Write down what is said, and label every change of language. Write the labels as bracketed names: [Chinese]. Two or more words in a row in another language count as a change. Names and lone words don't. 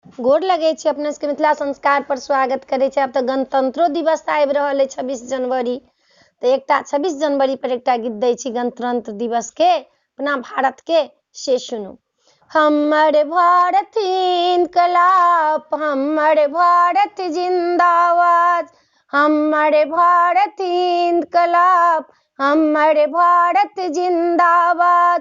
[Maithili] गोर लगे छी अपने सबके मिथिला संस्कार पर स्वागत करे छी। अब तो गणतंत्रो दिवस आबि रहल है 26 जनवरी, तो एकटा 26 जनवरी पर एकटा गीत दै छी गणतंत्र दिवस के अपना भारत के, से सुनू। हमर भारत इनकलाब, हमर भारत जिंदाबाद, हमर भारत इनकलाब, हमर भारत जिंदाबाद।